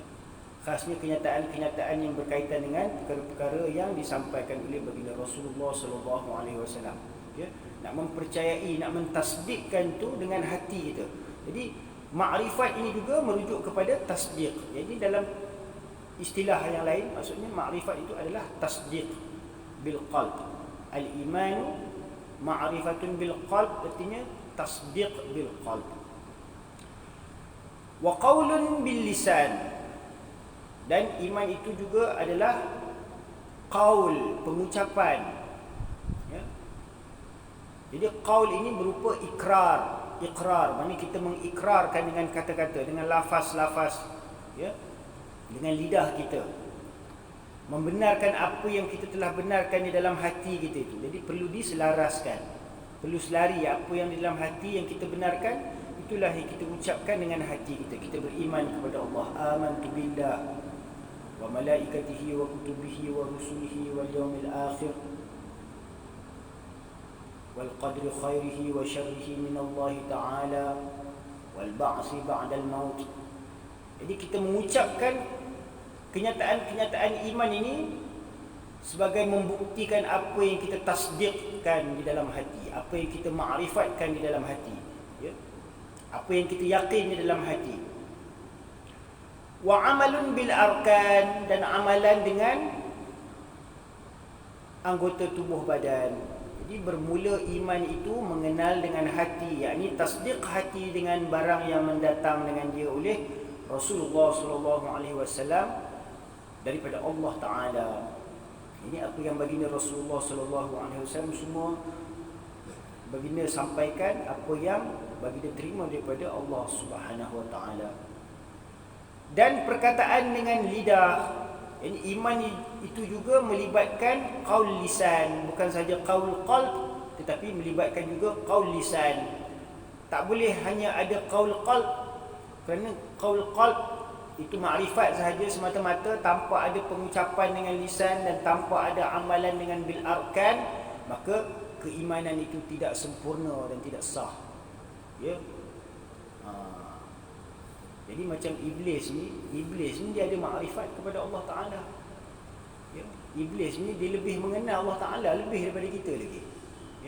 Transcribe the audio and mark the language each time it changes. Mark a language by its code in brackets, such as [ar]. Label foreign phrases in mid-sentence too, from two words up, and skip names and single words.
[ms] Khasnya kenyataan-kenyataan yang berkaitan dengan perkara-perkara yang disampaikan oleh baginda Rasulullah SAW, ya. Nak mempercayai, nak mentasdikkan tu dengan hati kita. Jadi makrifat ini juga merujuk kepada tasdik. Jadi dalam istilah yang lain, maksudnya makrifat itu adalah [ar] تصديق بالقلب. الإيمان معرفة بالقلب, artinya تصديق بالقلب. وقول باللسان, [ms] dan iman itu juga adalah qaul, pengucapan, ya. Jadi qaul ini berupa ikrar, maknanya kita mengikrarkan dengan kata-kata, dengan lafaz-lafaz, ya, dengan lidah kita, membenarkan apa yang kita telah benarkan di dalam hati kita itu. Jadi perlu diselaraskan, perlu selari apa yang di dalam hati yang kita benarkan, itulah yang kita ucapkan dengan hati kita. Kita beriman kepada Allah, [ar] آمنت بالله وملائكته وكتبه ورسله واليوم الآخر والقدر خيره وشره من الله تعالى والبعث بعد الموت. [ms] Jadi kita mengucapkan kenyataan-kenyataan iman ini sebagai membuktikan apa yang kita tasdikkan di dalam hati, apa yang kita ma'rifatkan di dalam hati, ya, apa yang kita yakin di dalam hati. [ar] وعمل بالأركان, [ms] dan amalan dengan anggota tubuh badan. Jadi bermula iman itu mengenal dengan hati, yakni tasdik hati dengan barang yang mendatang dengan dia oleh Rasulullah SAW daripada Allah Ta'ala. Ini apa yang baginda Rasulullah SAW semua baginda sampaikan, apa yang baginda terima daripada Allah [ar] سبحانه وتعالى. [ms] Dan perkataan dengan lidah, ini iman itu juga melibatkan [ar] قول لسان, [ms] bukan saja [ar] قول قلب, [ms] tetapi melibatkan juga [ar] قول لسان. [ms] Tak boleh hanya ada [ar] قول قلب, [ms] kerana [ar] قول قلب [ms] itu makrifat sahaja semata-mata tanpa ada pengucapan dengan lisan dan tanpa ada amalan dengan [ar] بالأركان, [ms] maka keimanan itu tidak sempurna dan tidak sah, ya. Jadi macam iblis ni dia ada makrifat kepada Allah Ta'ala, ya. Iblis ni dia lebih mengenal Allah Ta'ala lebih daripada kita lagi, ya.